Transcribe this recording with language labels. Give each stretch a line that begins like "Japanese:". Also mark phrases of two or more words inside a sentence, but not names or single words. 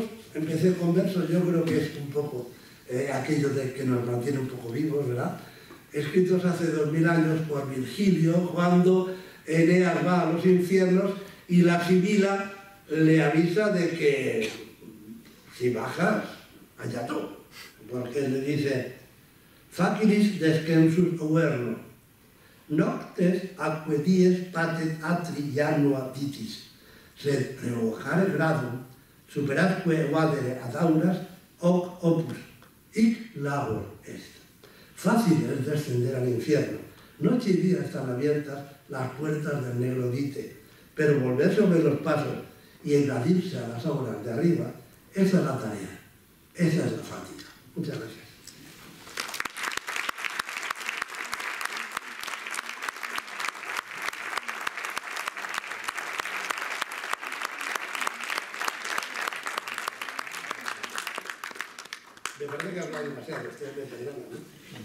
Spanish: Empecé con versos, yo creo que es un poco aquello de que nos mantiene un poco vivos, ¿verdad? Escritos hace 2000 años por Virgilio, cuando Eneas va a los infiernos y la Sibila le avisa de que si bajas, allá tú. Porque le dice,
Latin: facilis descensus uerno, noctes atque dies patet atri janua ditis, sed revocare gradum, superatque vadere ad auras, hoc opus, hic labor est.
Spanish: Fácil es descender al infierno. Noche y día están abiertas las puertas del negro dite, pero volver sobre los pasos y evadirse a las auras de arriba, esa es la tarea, esa es la fatiga. Muchas gracias. Me parece que he hablado demasiado, ustedes me dirán, ¿no?